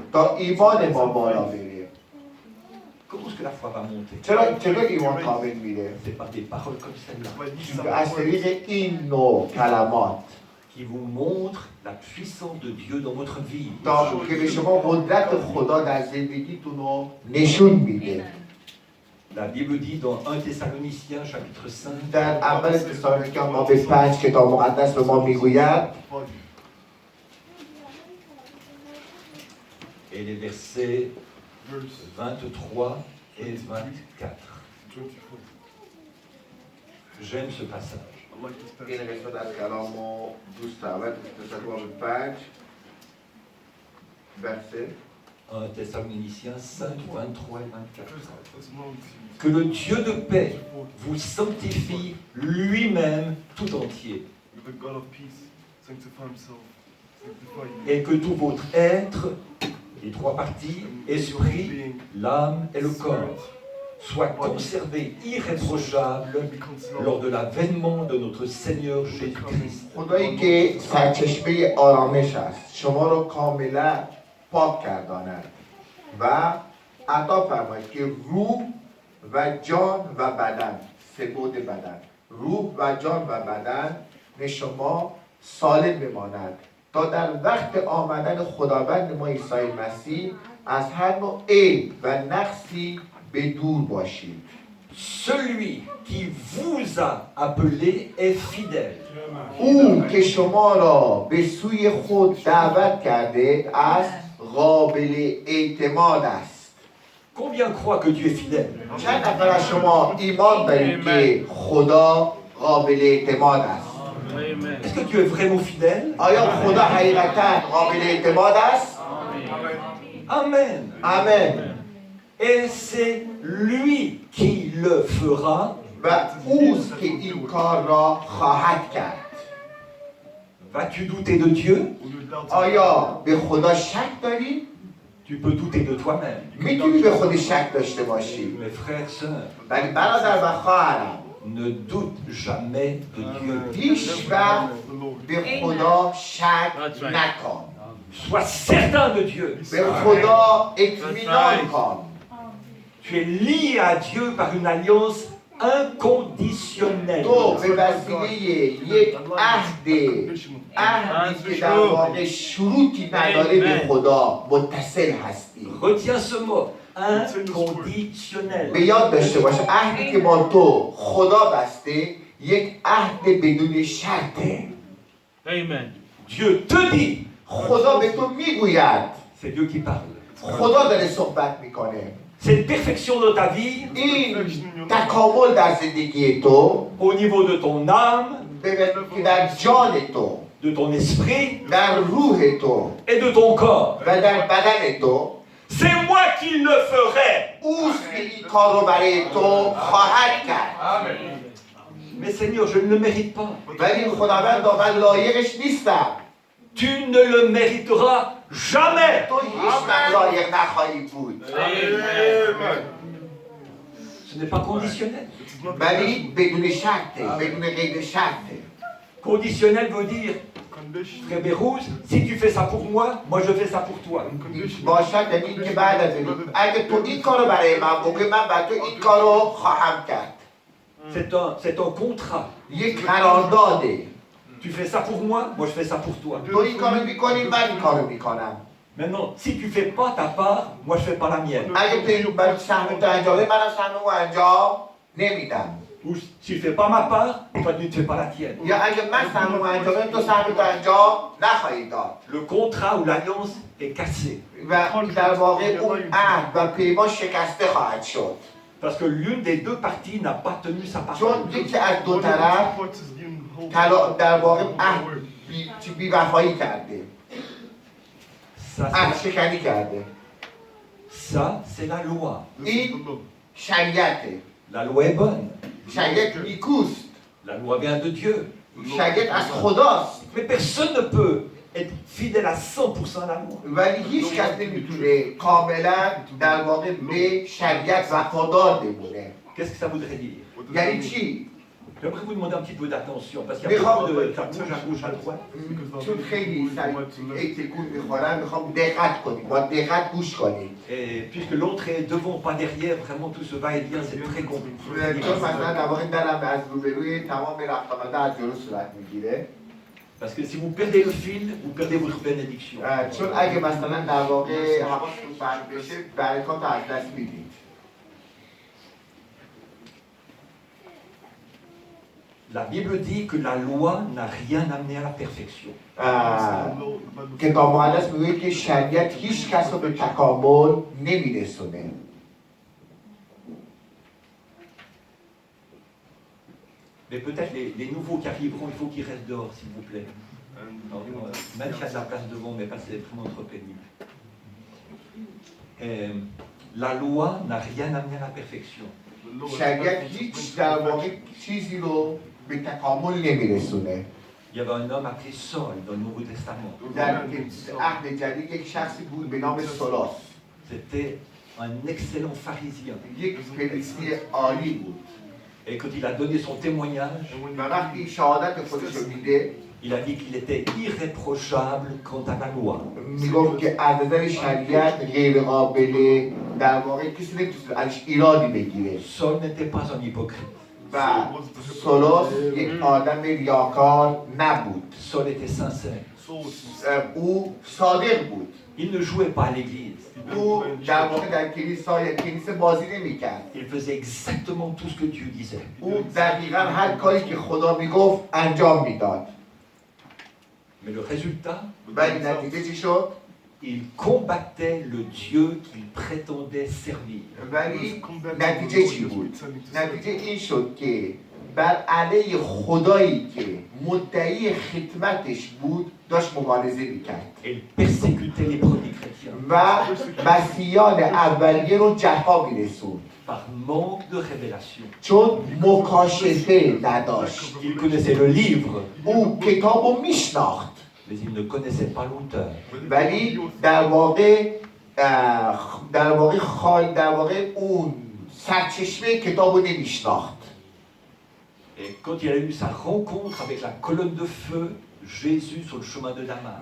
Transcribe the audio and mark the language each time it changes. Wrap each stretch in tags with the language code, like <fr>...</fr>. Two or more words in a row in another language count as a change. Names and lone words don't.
<fa>تا ایمان ما بالا بره.</fa> <fr>Comment est-ce que la foi va monter?</fr> <fa>چرا ایمان کامل میره؟</fa> <fr>C'est par des paroles comme celle-là</fr> <fa>از طریق این نوع کلمات</fa> <fr>qui vous montrent la puissance de Dieu dans votre vie.</fr> <fa>تا که به شما قدرت خدا در زندگیتون رو نشون میده.</fa> <fr>La Bible dit dans 1 Thessaloniciens chapitre 5,</fr> <fa>در اول تسالونیکیان باب 5 کتاب مقدس به ما میگوید</fa> <fr>et les versets 23 et 24. J'aime ce passage.</fr> <fa>این قسمت از کلام رو دوست دارم. تسالونیکیان باب 5 verset</fa> <fr>1 Thessaloniciens 5, 23 et 24. Que le Dieu de paix vous sanctifie lui-même tout entier. Et que tout votre être, les 3 parties, esprit, l'âme et le corps, soit conservé irréprochable lors de l'avènement de notre Seigneur Jésus-Christ.</fr> <fa>خدایی که سرچشمه آرامش است شما رو کاملا پاک گرداند و عطا فرماید که روح و جان و بدن، 3 بعد بدن، روح و جان و بدن شما سالم بماند تا در وقت آمدن خداوند ما عیسی مسیح از هر نوع عیب و نقصی به دور باشید.</fa> <fr>Celui qui vous a appelé est fidèle.</fr> <fa>او که شما را به سوی خود دعوت کرده است قابل اعتماد است.</fa> <fr>Combien croient que Dieu est fidèle?</fr> <fa>چند نفر از شما ایمان دارید که خدا قابل اعتماد است؟</fa> <fr>Est-ce que Dieu est vraiment fidèle?</fr> <fa>آیا خدا حقیقتا قابل اعتماد است؟</fa> <fr>Amen.</fr> <fa>آمین.</fa> <fr>Et c'est lui qui le fera.</fr> <fa>و اوست که این کار را خواهد کرد.</fa> <fr>Vas-tu douter de Dieu?</fr> <fa>آیا به خدا شک داری؟</fa> <fr>Tu peux douter de toi-même.</fr> <fa>میتونی به خود شک داشته باشی.</fa> <fr>Mes frères, sœurs,</fr> <fa>ولی برادر و خواهرم</fa> <fr>ne doute jamais de Dieu.</fr> <fa>هیچ وقت به خدا شک نکن.</fa> <fr>Sois certain de Dieu.</fr> <fa>به خدا اطمینان کن.</fa> <fr>Tu es lié à Dieu par une alliance inconditionnelle.</fr> <fa>تو به وسیله یک عهدی که در واقع شروطی نداره به خدا متصل هستی.</fa> <fr>Retiens ce mot, inconditionnel.</fr> <fa>به یاد داشته باش عهدی که با تو خدا بسته یک عهد بدون شرطه.</fa> <fr>Amen. Dieu te dit,</fr> <fa>خدا به تو میگوید.</fa> <fr>c'est Dieu qui parle.</fr> <fa>خدا داره صحبت میکنه.</fa> <fr>Cette perfection de ta vie,</fr> <fa>این تکامل در زندگی تو</fa> <fr>au niveau de ton âme,</fr> <fa>که در جان تو،</fa> <fr>de ton esprit</fr> <fa>در روح تو</fa> <fr>et de ton corps.</fr> <fa>و در بدن تو</fa> <fr>C'est moi qui le ferai.</fr> <fa>اوست که این کار رو برای تو خواهد کرد.</fa> <fr>Mais Seigneur, je ne le mérite pas.</fr> <fa>ولی خداوند من لایقش نیستم.</fa> <fr>Tu ne le mériteras jamais.</fr> <fa>تو هیچ وقت لایق نخواهی بود.</fa> <fr>Ce n'est pas conditionnel.</fr> <fa>ولی بدون شرطه، بدون قید شرطه.</fa> <fr>Conditionnel veut dire, frère Bérouz, si tu fais ça pour moi je fais ça pour toi.</fr> <fa>با شرط یعنی که بعد از این اگه تو این کارو برای من بکنی من برای تو این کارو خواهم کرد.</fa> <fr>C'est un contrat.</fr> <fa>یک قرارداده.</fa> <fr>Tu fais ça pour moi je fais ça pour toi.</fr> <fa>تو این کارو میکنی من این کارو میکنم.</fa> <fr>Maintenant, si tu ne fais pas ta part, moi je ne fais pas la mienne.</fr> <fa>اگه پیغمبر سهم تو انجام بده منم سهممو انجام نمیدم</fa> <fr>Ou si tu ne fais pas ma part, toi tu ne fais pas la tienne.</fr> <fa>یا اگه من سهممو انجام بدم تو سهمتو انجام نخواهی داد</fa> <fr>Le contrat ou l'alliance est cassé.</fr> <fa>و در واقع اون عهد و پیمان شکسته خواهد شد</fa> <fr>Parce que l'une des deux parties n'a pas tenu sa parole.</fr> <fa>چون یکی از دو طرف در واقع عهد بی‌وفایی کرده</fa> <fr>Ça,</fr> <fa>عهد</fa> <fr>c'est,</fr> <fa>شکنی کرده</fa> <fr>ça, c'est la loi.</fr> <fa>این شریعته</fa> <fr>La loi est bonne.</fr> <fa>شریعت نیکوست</fa> <fr>La loi vient de Dieu.</fr> <fa>شریعت از خداست</fa> <fr>Mais personne ne peut être fidèle à 100% à la loi.</fr> <fa>ولی هیچ کس نمیتونه کاملا در واقع به شریعت وفادار بمونه</fa> <fr>Qu'est-ce que ça voudrait dire?</fr> <fa>یعنی چی؟</fa> <fr>J'aimerais vous demander un petit peu d'attention, parce qu'il y a beaucoup de ça bouge à gauche, à droite.</fr> <fa>چون خیلی سریع تکون میخورن میخوام دقت کنید با دقت گوش کنید</fa> <fr>Et puisque l'autre est devant, pas derrière, vraiment tout ce va-et-vient, c'est très compliqué.</fr> <fa>چون مثلا در واقع درم از روبروی تمام رفت آمده از جلو صورت میگیره</fa> <fr>Parce que si vous perdez le fil, vous perdez votre bénédiction.</fr> <fa>چون اگه مثلا در واقع حواستون بند بشه برکات از دست میدید</fa> <fr>La Bible dit que la loi n'a rien amené à la perfection.</fr> <fa>کتاب مقدس میگه که شریعت هیچ کس رو به تکامل نمیرسونه</fa> <fr>Mais peut-être les nouveaux qui arriveront, il faut qu'ils restent dehors, s'il vous plaît. Alors, même s'il y a de la place devant, mais pas c'est vraiment trop pénible. La loi n'a rien amené à la perfection.</fr> <fa>شریعت هیچ در واقع چیزی رو به تکامل نمیرسونه</fa> <fr>Il y avait un homme appelé Saul dans le Nouveau Testament.</fr> <fa>در عهد جدید یک شخصی بود به نام سولاس</fa> <fr>C'était un excellent pharisien.</fr> <fa>یک فریسی عالی بود</fa> <fr>Et quand il a donné son témoignage,</fr> <fa>و وقتی شهادت خودش رو میده</fa> <fr>il a dit qu'il était irréprochable quant à la loi.</fr> <fa>میگفت که از نظر شریعت غیر قابل در واقع کسی نمیتونه ازش ایرادی بگیره</fa> <fr>Saul n'était pas un hypocrite.</fr> <fa>و سولاس یک آدم ریاکار نبود</fa> <fr>Saul était sincère.</fr> <fa>او صادق بود</fa> <fr>Il ne jouait pas à l'église.</fr> <fa>او در واقع در کلیسا بازی نمیکرد</fa> <fr>Il faisait exactement tout ce que Dieu disait.</fr> <fa>او دقیقا هر کاری که خدا میگفت انجام میداد</fa> <fr>Mais le résultat,</fr> <fa>ولی نتیجه چی شد؟</fa> <fr>il combattait le Dieu qu'il prétendait servir.</fr> <fa>ولی نتیجه چی بود؟ نتیجه این شد که بر علیه خدایی که مدعی خدمتش بود داشت مبارزه میکرد</fa> <fr>Il persécutait les premiers chrétiens</fr> <fa>و مسیحیان اولیه رو جفا میرسوند</fa> <fr>par manque de révélation.</fr> <fa>چون مکاشفه نداشت</fa> <fr>Il connaissait le livre,</fr> <fa>او کتاب رو میشناخت</fa> <fr>mais il ne connaissait pas l'auteur.</fr> <fa>ولی در واقع اون سرچشمه کتاب رو نمیشناخت</fa> <fr>Et quand il a eu sa rencontre avec la colonne de feu, Jésus sur le chemin de Damas,</fr>